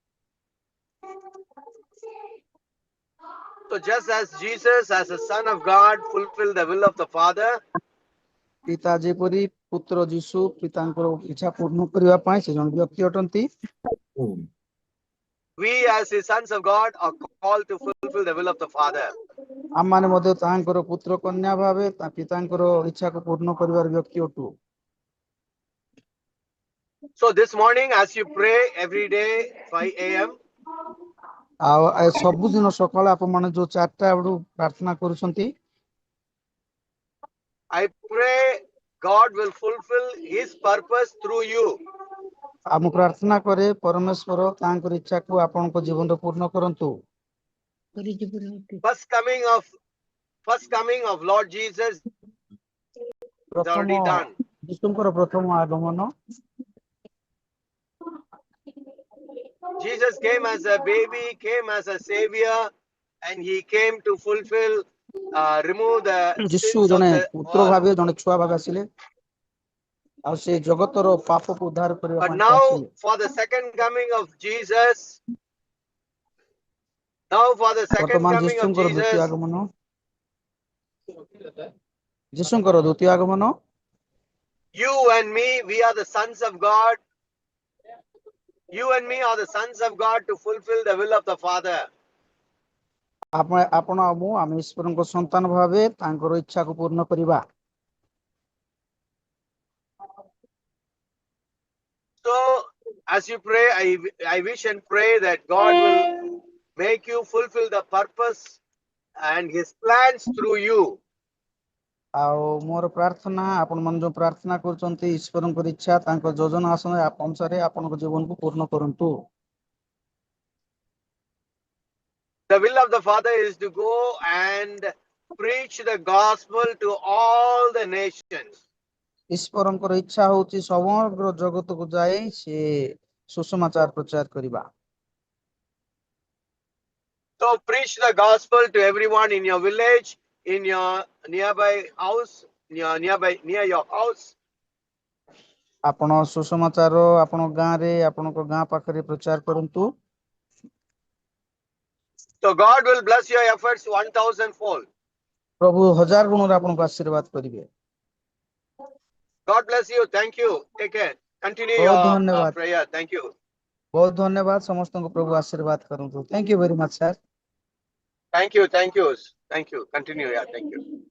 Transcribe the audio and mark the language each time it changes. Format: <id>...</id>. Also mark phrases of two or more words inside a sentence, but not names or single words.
<en>So just as Jesus as a son of God fulfilled the will of the Father,</en> <or>ପିତା ଯେପରି ପୁତ୍ର ଯୀଶୁ ପିତାଙ୍କର ଇଚ୍ଛା ପୂର୍ଣ୍ଣ କରିବା ପାଇଁ ସେ ଜଣେ ବ୍ୟକ୍ତି ଅଟନ୍ତି,</or> <en>we as his sons of God are called to fulfill the will of the Father.</en> <or>ଆମମାନେ ମଧ୍ୟ ତାହାଙ୍କର ପୁତ୍ର କନ୍ୟା ଭାବେ ପିତାଙ୍କର ଇଚ୍ଛାକୁ ପୂର୍ଣ୍ଣ କରିବାର ବ୍ୟକ୍ତି ଅଟୁ।</or> <en>So this morning as you pray every day 5 a.m.</en> <or>ଆଉ ସବୁଦିନ ସକାଳେ ଆପଣମାନେ ଯୋଉ 4ଟା ବେଳୁ ପ୍ରାର୍ଥନା କରୁଛନ୍ତି,</or> <en>I pray God will fulfill his purpose through you.</en> <or>ମୁଁ ପ୍ରାର୍ଥନା କରେ ପରମେଶ୍ୱର ତାଙ୍କର ଇଚ୍ଛାକୁ ଆପଣଙ୍କ ଜୀବନରେ ପୂର୍ଣ୍ଣ କରନ୍ତୁ।</or> <en>First coming of Lord Jesus is already done.</en> <or>ଯୀଶୁଙ୍କର ପ୍ରଥମ ଆଗମନ,</or> <en>Jesus came as a baby, came as a savior, and he came to fulfill, remove the</en> <or>ଯୀଶୁ</or> <en>sins of</en> <or>ଜଣେ</or> <en>the</en> <or>ପୁତ୍ର</or> <en>world.</en> <or>ଭାବେ ଜଣେ ଛୁଆ ଭାବେ ଆସିଲେ ଆଉ ସେ ଜଗତର ପାପକୁ ଉଦ୍ଧାର କରିବା</or> <en>But</en> <or>ପାଇଁ</or> <en>now</en> <or>ଆସିଲେ।</or> <en>for the second coming of Jesus,</en> <or>ବର୍ତ୍ତମାନ ଯୀଶୁଙ୍କର ଦ୍ୱିତୀୟ ଆଗମନ, ଯୀଶୁଙ୍କର ଦ୍ୱିତୀୟ ଆଗମନ,</or> <en>you and me, we are the sons of God. You and me are the sons of God to fulfill the will of the Father.</en> <or>ଆପଣ ଆଉ ମୁଁ ଆମେ ଈଶ୍ୱରଙ୍କ ସନ୍ତାନ ଭାବେ ତାଙ୍କର ଇଚ୍ଛାକୁ ପୂର୍ଣ୍ଣ କରିବା।</or> <en>So as you pray, I wish and pray that God will make you fulfill the purpose and his plans through you.</en> <or>ଆଉ ମୋର ପ୍ରାର୍ଥନା ଆପଣମାନେ ଯୋଉ ପ୍ରାର୍ଥନା କରୁଛନ୍ତି ଈଶ୍ୱରଙ୍କର ଇଚ୍ଛା ତାଙ୍କ ଯୋଜନା ଅନୁସାରେ ଆପଣଙ୍କ ଜୀବନକୁ ପୂର୍ଣ୍ଣ କରନ୍ତୁ।</or> <en>The will of the Father is to go and preach the gospel to all the nations.</en> <or>ଈଶ୍ୱରଙ୍କର ଇଚ୍ଛା ହେଉଛି ସମଗ୍ର ଜଗତକୁ ଯାଇ ସେ ସୁସମାଚାର ପ୍ରଚାର କରିବା।</or> <en>So preach the gospel to everyone in your village, in your nearby house, near your house.</en> <or>ଆପଣ ସୁସମାଚାର ଆପଣଙ୍କ ଗାଁରେ ଆପଣଙ୍କ ଗାଁ ପାଖରେ ପ୍ରଚାର କରନ୍ତୁ।</or> <en>So God will bless your efforts 1,000-fold.</en> <or>ପ୍ରଭୁ 1000 ଗୁଣରେ ଆପଣଙ୍କୁ ଆଶୀର୍ବାଦ କରିବେ।</or> <en>God bless you. Thank you. Take care. Continue</en> <or>ବହୁତ</or> <en>your</en> <or>ଧନ୍ୟବାଦ।</or> <en>prayer. Thank you.</en> <or>ବହୁତ ଧନ୍ୟବାଦ। ସମସ୍ତଙ୍କୁ ପ୍ରଭୁ ଆଶୀର୍ବାଦ କରନ୍ତୁ।</or> <en>Thank you very much, sir. Thank you. Thank you. Thank you. Continue. Yeah. Thank you.</en>